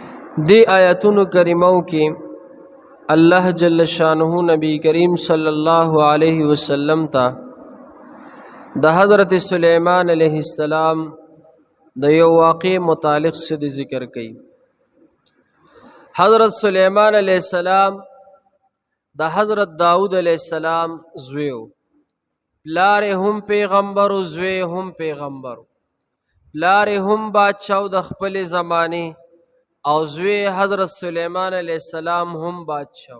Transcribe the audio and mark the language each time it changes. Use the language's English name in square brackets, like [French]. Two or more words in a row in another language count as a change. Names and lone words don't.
[Pashto] دی آیتونو کریمو کی اللہ [Arabic] جل شانہ [Pashto] نبی کریم [Arabic] صلی اللہ علیہ وسلم [Pashto] تا د حضرت سلیمان [Arabic] علیہ السلام [Pashto] د یو واقع متعلق سے ذکر کئی. حضرت سلیمان [Arabic] علیہ السلام [Pashto] د حضرت داود [Arabic] علیہ السلام [Pashto] زویو، پلار هم پیغمبر و زوی هم پیغمبر، پلار هم بادشاہ د خپل زمانه او زوی حضرت سلیمان [Arabic] علیہ السلام [Pashto] هم بادشاہ.